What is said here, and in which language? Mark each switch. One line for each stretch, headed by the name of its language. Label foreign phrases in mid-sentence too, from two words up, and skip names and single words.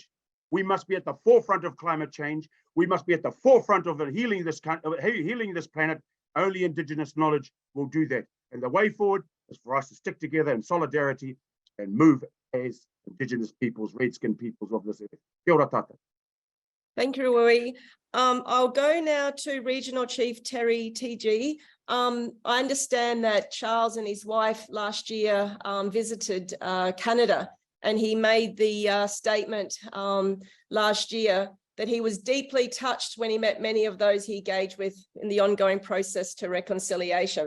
English: We must be at the forefront of climate change. We must be at the forefront of healing this planet. Only Indigenous knowledge will do that. And the way forward is for us to stick together in solidarity and move as Indigenous peoples, red-skinned peoples of this earth.
Māori: Kia ora tata.
English: Thank you, Rui. I'll go now to Regional Chief Terry TG. I understand that Charles and his wife last year visited Canada, and he made the statement last year that he was deeply touched when he met many of those he engaged with in the ongoing process to reconciliation.